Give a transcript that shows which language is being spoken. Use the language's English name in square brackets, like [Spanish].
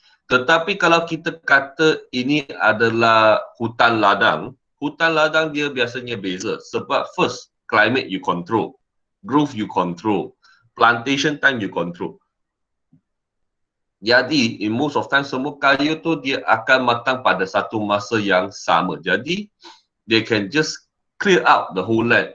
[Malay] Tetapi kalau kita kata ini adalah hutan ladang dia biasanya beza. Sebab [English] first, climate you control, growth you control, plantation time you control. [Malay] Jadi, [English] in most of time, [Malay] semua kayu tu dia akan matang pada satu masa yang sama. [English] Jadi, they can just clear out the whole land.